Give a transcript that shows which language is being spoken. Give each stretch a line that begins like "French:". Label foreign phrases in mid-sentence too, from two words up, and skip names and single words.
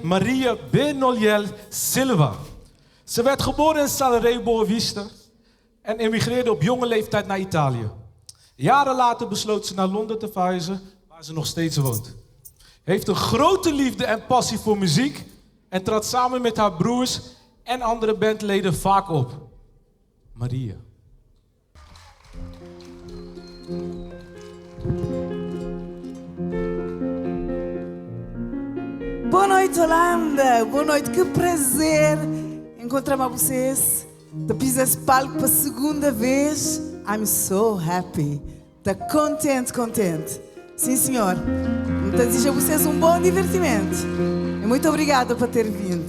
Dutch: Maria Benoliel Silva. Ze werd geboren in Salrey, Boa Vista. en emigreerde op jonge leeftijd naar Italië. Jaren later besloot ze naar Londen te verhuizen, waar ze nog steeds woont. Heeft een grote liefde en passie voor muziek en trad samen met haar broers en andere bandleden vaak op. Maria.
Portuguese: Boa noite, Holanda. Boa noite. Que prazer encontrar-me vocês. De pisar esse palco pela segunda vez.
English: I'm so happy.
Portuguese: Tá contente. Sim, senhor. Então, desejo a vocês um bom divertimento. E muito obrigada por ter vindo.